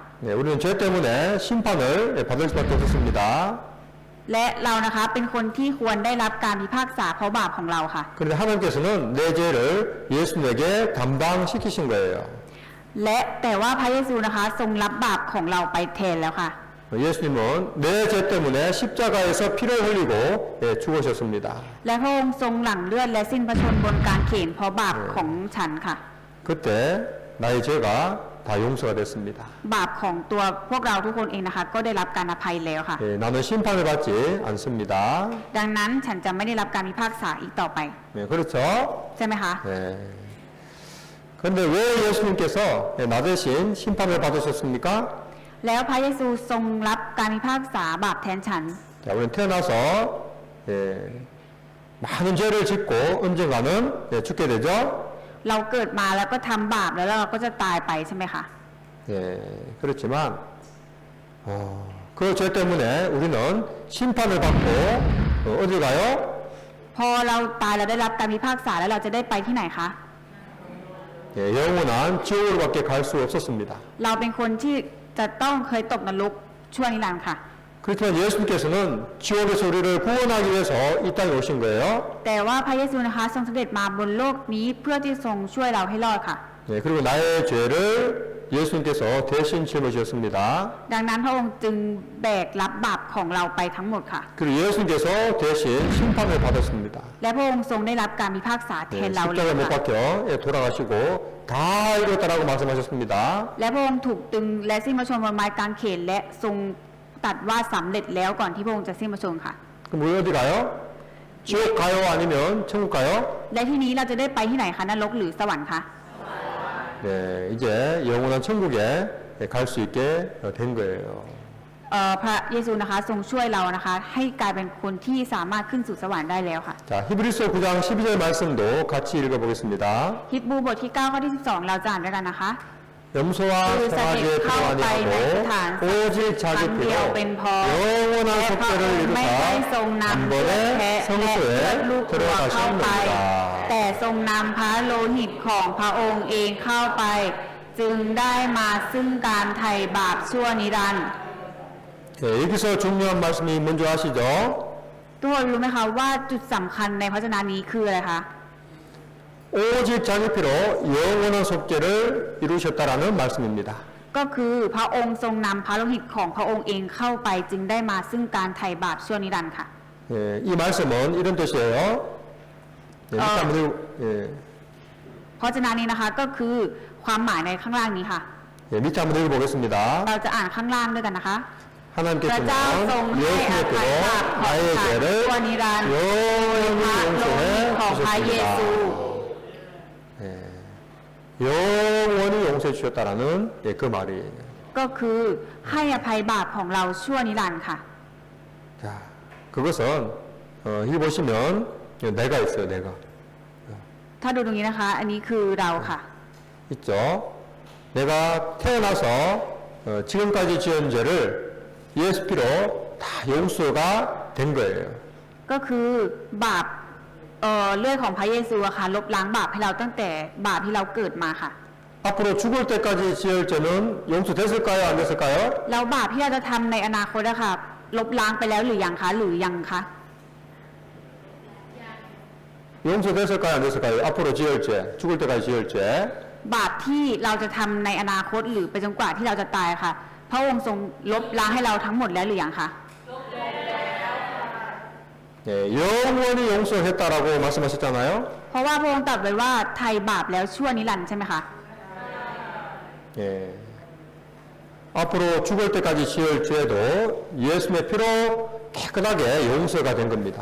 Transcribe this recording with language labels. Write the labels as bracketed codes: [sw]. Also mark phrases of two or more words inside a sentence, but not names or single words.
[ko] 네, 우리는 죄 때문에 심판을 예, 받을 수밖에 없었습니다. [th] และเรานะคะเป็นคนที่ควรได้รับการพิพากษาเพราะบาปของเราค่ะ [ko] 그런데 하나님께서는 내 죄를 예수님에게 담당시키신 거예요. [th] และแต่ว่าพระเยซูนะคะทรงรับบาปของเราไปแทนแล้วค่ะ [ko] 예수님은 내 죄 때문에 십자가에서 피를 흘리고 예, 죽으셨습니다. [th] และพระองค์ทรงหลั่งเลือดและสิ้นพระชนม์บนกางเขนเพราะบาปของฉันค่ะ [ko] 그때 나의 죄가 다 용서가 됐습니다. [th] บาปของตัวพวกเราทุกคนเองนะคะก็ได้รับการอภัยแล้วค่ะ [ko] 예, 나는 심판을 받지 않습니다. [th] ดังนั้นฉันจะไม่ได้รับการพิพากษาอีกต่อไป [ko] 네, 그렇죠? [th] ใช่ไหมคะ [ko] 네. 그런데 왜 예수님께서 예, 나 대신 심판을 받으셨습니까? [th] แล้วพระเยซูทรงรับการพิพากษาบาปแทนฉัน [ko] 자, 우리는 태어나서 예, 많은 죄를 짓고 언젠가는 예, 죽게 되죠. [th] เราเกิดมาแล้วก็ทำบาปแล้วเราก็จะตายไปใช่ไหมคะ [ko] 예, 그렇지만 그 죄 때문에 우리는 심판을 받고 어디 가요? [th] พอเราตายเราได้รับการพิพากษาแล้วเราจะได้ไปที่ไหนคะ [ko] 예, 영원한 지옥으로밖에 갈 수 없었습니다. [th] เราเป็นคนที่จะต้องเคยตกนรกชั่วนิรันดร์ค่ะ [ko] 그렇지만 예수님께서는 지옥에서 우리를 구원하기 위해서 이 땅에 오신 거예요. [th] แต่ว่าพระเยซูนะคะทรงเสด็จมาบนโลกนี้เพื่อที่ทรงช่วยเราให้รอดค่ะ [ko] 예, 그리고 나의 죄를 예수님께서 대신 짊어지셨습니다. [th] ดังนั้นพระองค์จึงแบกรับบาปของเราไปทั้งหมดค่ะ [ko] 그리고 예수님께서 대신 심판을 받았습니다. [th] และพระองค์ทรงได้รับการพิพากษาแท [ko] 예, [th] นเราเลย [ko] 십자가에 못 [th] ค่ะ [ko] 박혀 예, 돌아가시고 다 이뤘다라고 말씀하셨습니다. [th] และพระองค์ถูกตึงและสิ้นพระชนม์บนไม้กางเขนและทรงตรัสว่าสำเร็จแล้วก่อนที่พระองค์จะสิ้นพระชนม์ค่ะ [ko] 그럼 우리 어디 가요? 지옥 가요? 아니면 천국 가요? [th] และที่นี้เราจะได้ไปที่ไหนคะนรกหรือสวรรค์คะ [ko] 네, 이제 영원한 천국에 갈 수 있게 된 거예요. [th] พระเยซูนะคะทรงช่วยเรานะคะให้กลายเป็นคนที่สามารถขึ้นสู่สวรรค์ได้แล้วค่ะ [ko] 자, 히브리서 9장 12절 말씀도 같이 읽어보겠습니다. [th] ฮิบรูบทที่9ข้อที่12เราจะอ่านด้วยกันนะคะ [ko] 염소와 그 송아지의 사기 피로 카오파이네 아니하고 단 오직 자기 단 피로 벤퍼 영원한 [th] และพระอง [ko] 속죄를 [th] ค์ไม่ [ko] 이루사 [th] ได้ทรงนำเลือด [ko] 단번에 [th] แพะและเลือดลูก [ko] 성소에 [th] วัวเข้าไป แต่ [ko] 들어가셨느니라. [th] ทรงนำพระโลหิตของพระองค์เองเข้าไป จึงได้มาซึ่งการไถ่บาปชั่วนิรันดร์ [ko] 네, 여기서 중요한 말씀이 뭔지 아시죠? [th] ทุกคนรู้ไหมคะว่าจุดสำคัญในพระชนะนี้คืออะไรคะ [ko] 오직 자기 피로 영원한 속죄를 이루셨다라는 말씀입니다. [th] ก็คือพระองค์ทรงนำพระโลหิตของพระองค์เองเข้าไป จึงได้มาซึ่งการไถ่บาปชั่วนิรันดร์ค่ะ [ko] 예, 이 말씀은 이런 뜻이에요. 네, 밑에 한번 예, [th] เพราะฉะนั้นนี้นะคะก็คือความหมายในข้างล่างนี้ค่ะ [ko] 예, 밑에 한번 읽어보겠습니다. [th] เราจะอ่านข้างล่างด้วยกันนะคะ [ko] 하나님께 [th] พระเจ้าทรง [ko] 주는 [th] ให้อ [ko] 예수의 [th] ภัยบาป [ko] 피로 [th] ของ [ko] 나의 [th] ฉัน [ko] 죄를 [th] ชั่วนิรันดร์ [ko] 영원히 [th] พระโลหิตของพระเยซู [ko] 용서해 주셨습니다. 영원히 용서해 주셨다라는 그 말이에요. [th] ก็คือให้อภัยบาปของเราชั่วนิรันดร์ค่ะ [ko] 자, 그것은 여기 보시면 내가 있어요. 내가 [th] ถ้าดูตรงนี้นะคะ อันนี้คือเราค่ะ [ko] 있죠. 내가 태어나서 지금까지 지은 죄를 예수 피로 다 용서가 된 거예요. ก็คือบาปเลือดของพระเยซูอะค่ะลบล้างบาปให้เราตั้งแต่บาปที่เราเกิดมาค่ะ 앞으로 죽을 때까지 지을 죄는 용서됐을까요? 안 됐을까요? [th] แล้วบาปที่เราจะทำในอนาคตอะค่ะลบล้างไปแล้วหรือยังคะหรือยังคะ [ko] 용서됐을까요? 안 됐을까요? 앞으로 지을 죄, 죽을 때까지 지을 죄. [th] บาปที่เราจะทำในอนาคตหรือไปจนกว่าที่เราจะตายค่ะ พระองค์ทรงลบล้างให้เราทั้งหมดแล้วหรือยังคะ [ko] 예, 영원히 용서했다라고 말씀하셨잖아요. [th] เพราะว่าพระองค์ตรัสไว้ว่าไทยบาปแล้วชั่วนิรันดร์ใช่ไหมคะ [ko] 예. 앞으로 죽을 때까지 지을 죄도 예수의 피로 깨끗하게 용서가 된 겁니다.